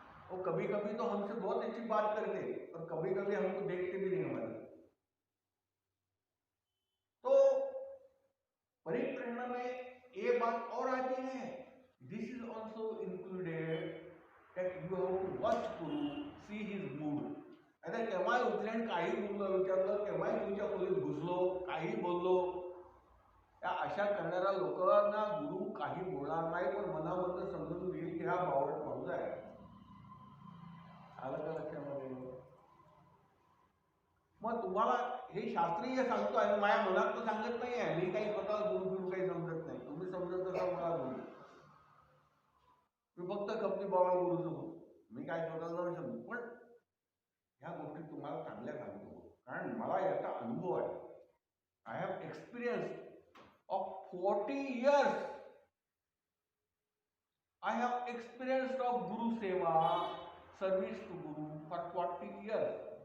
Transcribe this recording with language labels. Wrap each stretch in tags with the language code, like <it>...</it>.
<hi>और कभी कभी तो हमसे बहुत अच्छी बात करते और कभी कभी हमको देखते भी नहीं हमारे. तो परिप्रेरणा में ये बात और आती है.</hi> <en>This is also included that you have to watch Guru, see his mood.</en> <mr>आता केव्हाही उठल्यान काही बोललं विचारलं, केव्हाही तुमच्या खोलीत घुसलो, काही बोललो, त्या अशा करणाऱ्या लोकांना गुरु काही बोलणार नाही, पण मनामधून समजून घेईल की हा बावळट माणूस आहे. आलं का लक्षामध्ये? मग तुम्हाला हे शास्त्रीय सांगतो आहे, माझ्या मनात तर सांगत नाही आहे. मी काही स्वतः गुरु गुरु काही समजत नाही. तुम्ही समजत असाल मला गुरु. मी फक्त खपली बाबा गुरु समजतो. मी काय स्वतःला नाही समजू. पण ह्या गोष्टी तुम्हाला चांगल्या सांगतो, कारण मला याचा अनुभव आहे.</mr> <en>I have experience of 40 years. I have experienced of Guru Seva, service to Guru for 40 years.</en>